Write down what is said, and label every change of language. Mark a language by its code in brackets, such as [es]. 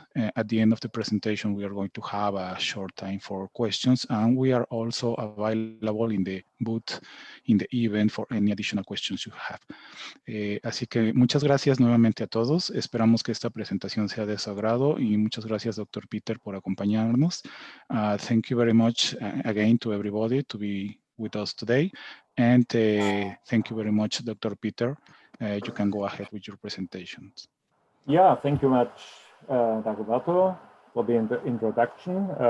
[en] At the end of the presentation, we are going to have a short time for questions, and we are also available in the booth in the event for any additional questions you have. [es] Así que muchas gracias nuevamente a todos. Esperamos que esta presentación sea de su agrado y muchas gracias, Dr. Peter, por acompañarnos. [en] Thank you very much again to everybody to be with us today. And thank you very much, Dr. Peter. You can go ahead with your presentations. Yeah, thank you much, Dagoberto, for the introduction.